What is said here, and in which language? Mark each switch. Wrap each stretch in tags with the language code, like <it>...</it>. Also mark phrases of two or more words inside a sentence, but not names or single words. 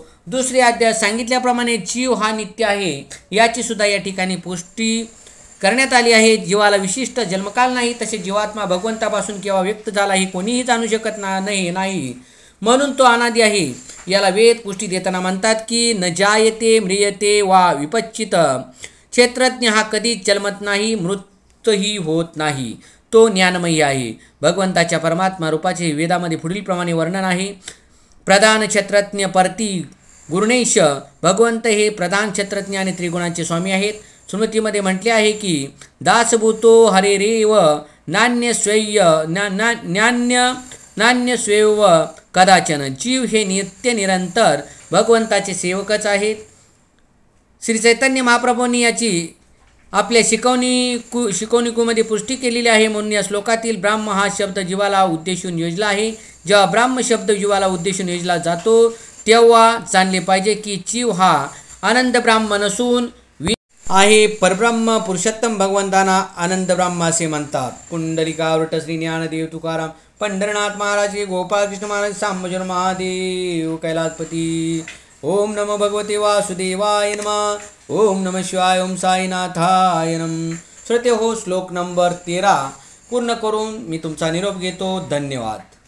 <mr>दुसऱ्या अध्यायात सांगितल्याप्रमाणे जीव हा नित्य आहे याची सुद्धा या ठिकाणी पुष्टी करण्यात आली आहे. जीवाला विशिष्ट जन्मकाल नाही. तसे जीवात्मा भगवंतापासून केव्हा व्यक्त झाला हे कोणीही जाणू शकत नाही. म्हणून तो अनादी आहे. याला वेद पुष्टी देताना म्हणतात की</mr> <sa>न जायते म्रियते वा विपच्चित.</sa> <mr>क्षेत्रज्ञ हा कधीच जन्मत नाही, मृतही होत नाही. तो ज्ञानमयी आहे. भगवंताच्या परमात्मा रूपाचे वेदामध्ये पुढील प्रमाणे वर्णन आहे.</mr> <sa>प्रधान क्षेत्रज्ञ परती गुरुणेश.</sa> <mr>भगवंत हे प्रधान क्षेत्रज्ञ आणि त्रिगुणांचे स्वामी आहेत. स्मृतीमध्ये म्हटले आहे की</mr> <sa>दासभूतो हरेरेव नान्यस्वेव कदाचन.</sa> <mr>जीव हे नित्य निरंतर भगवंताचे सेवकच आहेत. श्री चैतन्य महाप्रभूंनी याची आपल्या शिकवणीमध्ये पुष्टी केलेली आहे. म्हणून या श्लोकातील ब्राह्म हा शब्द जीवाला उद्देशून योजला आहे. जेव्हा ब्राह्म शब्द जीवाला उद्देशून योजला जातो तेव्हा जाणले पाहिजे की जीव हा आनंद ब्राह्म नसून आहे. परब्रह्म पुरुषोत्तम भगवंतांना आनंद ब्राह्म असे म्हणतात. कुंडलिकावृत श्री ज्ञानदेव तुकाराम पंढरनाथ महाराज की, गोपालकृष्ण महाराज, सांबजन महादेव, कैलासपती।</mr> <sa>ओम नमो भगवते वासुदेवाय नमः। ओम नमः शिवाय, ओम साईनाथाय नमः।</sa> <mr>श्रोते हो, श्लोक नंबर 13 पूर्ण करून मी तुमचा निरोप घेतो. धन्यवाद.</mr>